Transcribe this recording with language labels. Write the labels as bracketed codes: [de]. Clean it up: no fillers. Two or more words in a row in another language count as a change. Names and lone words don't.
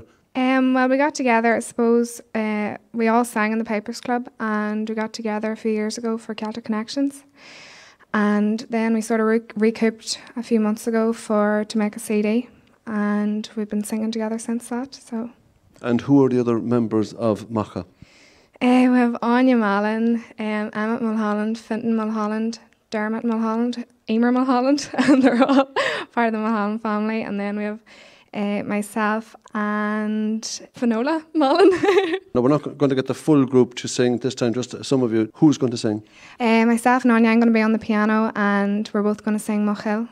[en] Well, we got together, I suppose, we all sang in the Pipers Club, and we got together a few years ago for Celtic Connections. And then we sort of recouped a few months ago to make a CD, and we've been singing together since that. So. And who are the other members of Makkah? We have Anya Mullen, Emmett Mulholland, Fintan Mulholland, Dermot Mulholland, Emer Mulholland, and they're all part of the Mulholland family. And then we have myself and Finola Mullen. No, we're not going to get the full group to sing this time, just some of you. Who's going to sing? Myself and Anya, I'm going to be on the piano, and we're both going to sing Mochil.